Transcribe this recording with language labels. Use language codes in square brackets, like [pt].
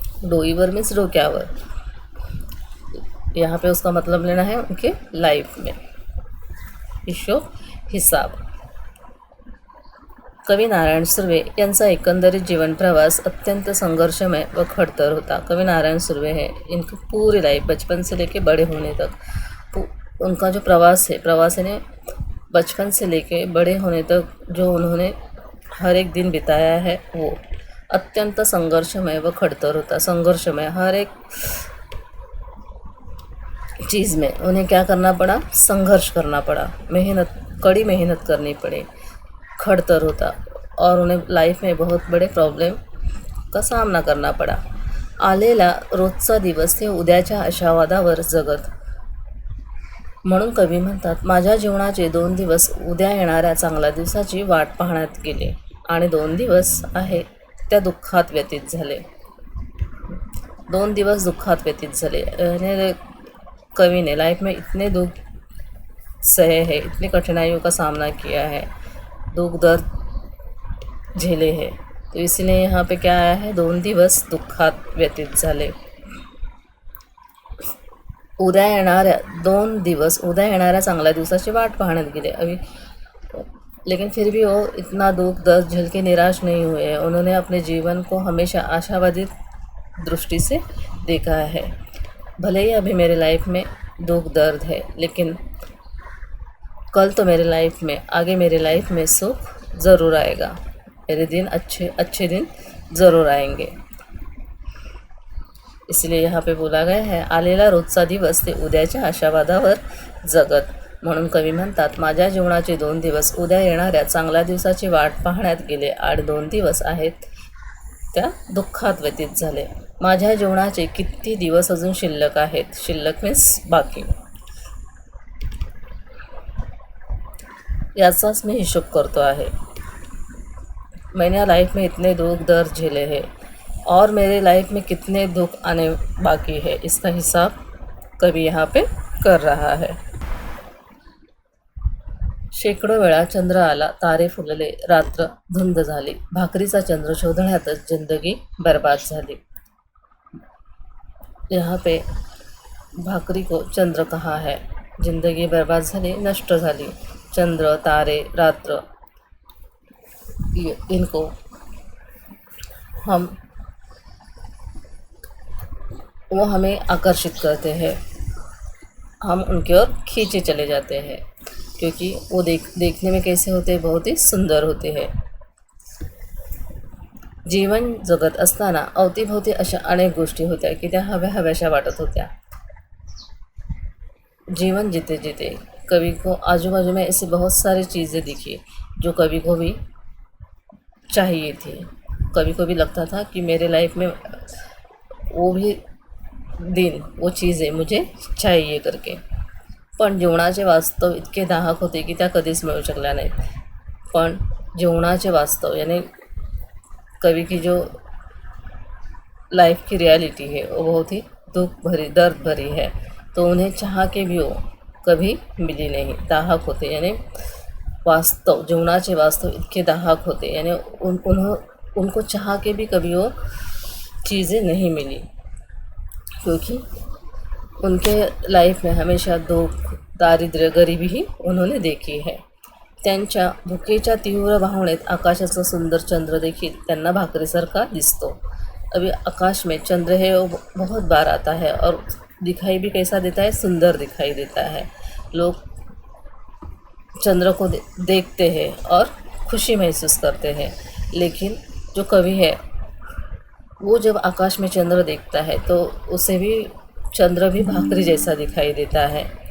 [hi] डोईवर means डोक्यावर. यहाँ पे उसका मतलब लेना है उनके लाइफ में. हिसाब. [mr] कवी नारायण सुर्वे यांचा एकंदरीत जीवन प्रवास अत्यंत संघर्षमय व खड़तर होता. [hi] कवी नारायण सुर्वे है, इनकी पूरी लाइफ बचपन से लेके बड़े होने तक उनका जो प्रवास है ने बचपन से लेके बड़े होने तक जो उन्होंने हर एक दिन बिताया है वो [mr] अत्यंत संघर्षमय व खड़तर होता. [hi] संघर्षमय हर एक चीज़ में उन्हें क्या करना पड़ा, संघर्ष करना पड़ा, कड़ी मेहनत करनी पड़ी, खड़तर होता और उन्हें लाइफ में बहुत बड़े प्रॉब्लेम का सामना करना पड़ा. [mr] आलेला रोजचा दिवस ते उद्याच्या आशावादावर जगत. म्हणून कवी म्हणतात, माझ्या जीवनाचे 2 दिवस उद्या येणाऱ्या चांगल्या दिवसाची वाट पाहण्यात गेले आणि 2 दिवस आहे त्या दुःखात व्यतीत झाले. 2 दिवस दुःखात व्यतीत झाले. [hi] कवि ने लाइफ में इतने दुख सहे हैं, इतनी कठिनाइयों का सामना किया है, दुख दर्द झेले हैं. तो इसलिए यहाँ पे क्या आया है, [mr] 2 दिवस दुःखात व्यतीत झाले. उद्या येणाऱ्या चांगल्या दिवसाची वाट पाहण्यात गेले. [hi] अभी लेकिन फिर भी वो इतना दुख दर्द झेल के निराश नहीं हुए. उन्होंने अपने जीवन को हमेशा आशावादी दृष्टि से देखा है. भले ही अभी मेरे लाइफ में दुख दर्द है, लेकिन कल तो आगे मेरे लाइफ में सुख ज़रूर आएगा. मेरे दिन अच्छे दिन ज़रूर आएंगे. इसलिए यहाँ पे बोला गया है, [mr] आलेला रोजचा दिवस ते उद्याच्या आशावादावर जगत. म्हणून कवी म्हणतात, माझ्या जीवनाचे 2 दिवस उद्या येणाऱ्या चांगल्या दिवसाची वाट पाहण्यात गेले आणि 2 दिवस आहेत त्या दुःखात व्यतीत झाले. माझ्या जीवनाचे किती दिवस अजून शिल्लक आहेत. शिल्लक मीन्स बाकी. याचाच मी हिशोब करतो आहे। [hi] मैंने लाइफ में इतने दुख दर्द झेले हैं और मेरे लाइफ में कितने दुख आने बाकी है, इसका हिसाब कवि यहाँ पे कर रहा है। [mr] शेकडो वेळा चंद्र आला, तारे फुलले, रात्र धुंद झाली, भाकरीचा चंद्र शोधण्यातच जिंदगी बर्बाद झाली। [hi] यहाँ पे भाकरी को चंद्र कहा है, [mr] जिंदगी बर्बाद झाली, नष्ट झाली। [hi] चंद्र, तारे, रात्र, इनको वो हमें आकर्षित करते हैं, हम उनकी ओर खींचे चले जाते हैं, क्योंकि वो देखने में कैसे होते हैं, बहुत ही सुंदर होते हैं। [mr] जीवन जगत असताना अवतीभोवती अशा अनेक गोष्टी होत्या की त्या हव्याशा वाटत होत्या। [hi] जीवन जीते जीते कवि को आजू बाजू में ऐसी बहुत सारी चीज़ें दिखी जो कवि को भी चाहिए थी। कभी कभी लगता था कि मेरे लाइफ में वो भी दिन, वो चीज़ें मुझे चाहिए करके, [mr] पण जीवनाचे वास्तव इतके दाहक होते की त्या कधीच मिळू शकल्या नाहीत। पण जीवनाचे वास्तव [hi] यानी कवि की जो लाइफ की रियलिटी है वो बहुत ही दुख भरी, दर्द भरी है, तो उन्हें चाह के भी वो कभी मिली नहीं। दाहक होते यानी वास्तव, [mr] जीवनाचे वास्तव इतके दाहक होते [hi] यानी उनको चाह के भी कभी वो चीज़ें नहीं मिली, क्योंकि उनके लाइफ में हमेशा दुख, दारिद्र्य, गरिबी ही उन्होंने देखी है। [mr] त्यांच्या भुकेच्या तीव्र भावनेत आकाशाचा सुंदर चंद्र देखील त्यांना भाकरीसारखा दिसतो। [hi] अभी आकाश में चंद्र है वो बहुत बार आता है और दिखाई भी कैसा देता है, सुंदर दिखाई देता है। लोग चंद्र को देखते हैं और खुशी महसूस करते हैं, लेकिन जो कवि है वो जब आकाश में चंद्र देखता है तो उसे भी चंद्र भी भाकरी जैसा दिखाई देता है।